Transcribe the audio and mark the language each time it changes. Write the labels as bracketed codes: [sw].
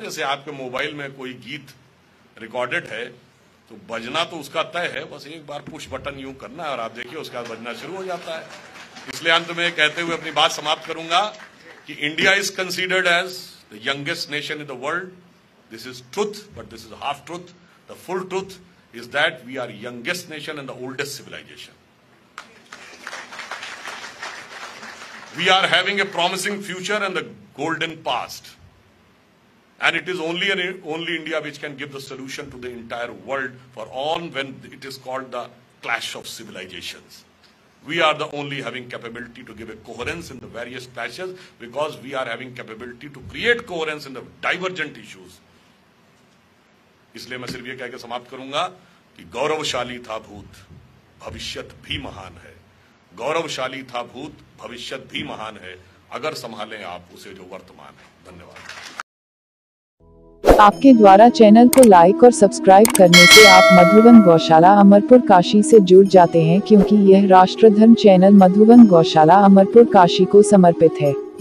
[hi] जैसे आपके मोबाइल में कोई गीत रिकॉर्डेड है तो बजना तो उसका तय है, बस एक बार पुश बटन यूं करना है और आप देखिए उसके बाद बजना शुरू हो जाता है। इसलिए अंत में कहते हुए अपनी बात समाप्त करूंगा कि [en] India is considered as the youngest nation in the world. This is truth, but this is half truth. The full truth is that we are youngest nation and the oldest civilisation. We are having a promising future and the golden past. And it is only India which can give the solution to the entire world for all when it is called the clash of civilizations. We are the only having capability to give a coherence in the various clashes because we are having capability to create coherence in the divergent issues. [hi] इसलिए मैं सिर्फ ये कह के समाप्त करूंगा कि गौरवशाली था भूत, भविष्यत भी महान है। गौरवशाली था भूत, भविष्यत भी महान है, अगर संभालें आप उसे जो वर्तमान है। धन्यवाद। आपके द्वारा चैनल को लाइक और सब्सक्राइब करने से आप मधुबन गौशाला अमरपुर काशी से जुड़ जाते हैं, क्योंकि यह राष्ट्रधर्म चैनल मधुबन गौशाला अमरपुर काशी को समर्पित है।